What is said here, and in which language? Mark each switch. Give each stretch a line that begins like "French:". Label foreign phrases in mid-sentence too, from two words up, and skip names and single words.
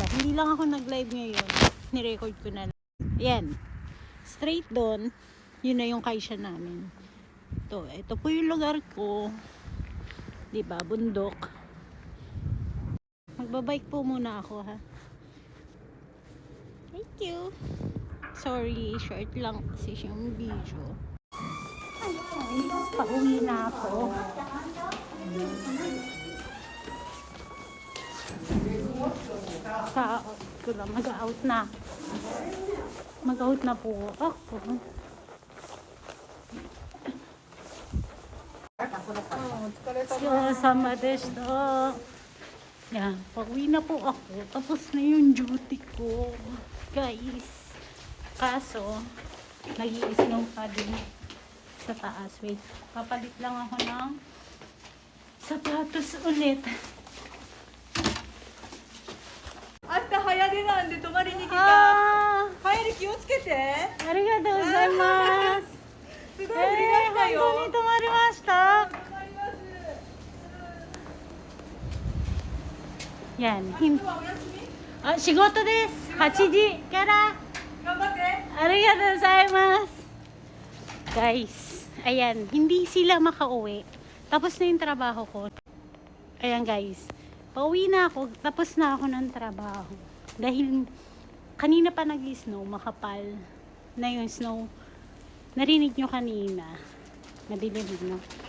Filipino: Hindi lang ako nag-live ngayon. Nirecord ko na lang. Yan. Straight doon. Yun na yung kaisya namin. Ito po yung lugar ko. Diba? Bundok. Magbabike po muna ako, ha.
English: Thank you.
Filipino: Sorry, short lang kasi siyang video. Pauwi na ako. Ko lang, mag-out na. Mag-out na po ako.
Japanese: 様でした.
Filipino: Yan, pauwi na po ako. Tapos na yung duty ko. Guys. Kaso, nag-i-snow pa din sa taas. Wait, papalit lang ako ng sapatos ulit.
Japanese: あんた早出なんで泊まりに来た。帰り気をつけて。ありがとうございます。すごい降りましたよ。本当に泊まりました。Yan. 仕事です。8時から。頑張って。ありがとうございます。
Filipino: Guys, ayan, hindi sila makauwi. Tapos na yung trabaho ko. Ayan guys, pauwi na ako, tapos na ako ng trabaho. Dahil kanina pa nag-snow, makapal na yung snow. Narinig nyo kanina. Madilim, no?